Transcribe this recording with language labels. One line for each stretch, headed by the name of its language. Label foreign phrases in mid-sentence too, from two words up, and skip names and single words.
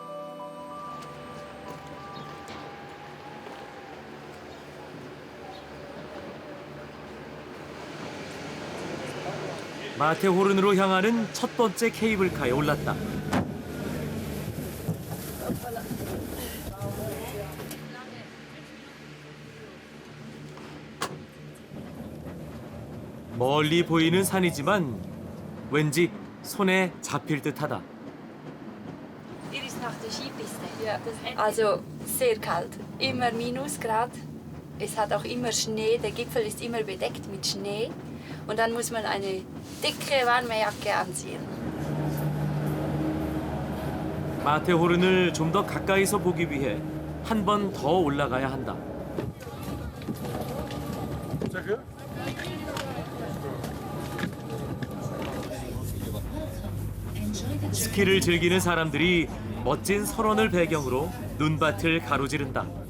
Korean: 마테호른으로 향하는 첫 번째 케이블카에 올랐다. 멀리 보이는 산이지만 왠지 손에 잡힐 듯하다.
German: Hier ist nach der Skipiste. Ja. Also sehr kalt, immer Minusgrad. Es hat auch immer Schnee, der Gipfel ist immer bedeckt mit Schnee. Und dann muss man eine dicke warme Jacke anziehen.
Korean: 마테호른을 좀 더 가까이서 보기 위해 한 번 더 올라가야 한다. 스키를 즐기는 사람들이 멋진 설원을 배경으로 눈밭을 가로지른다.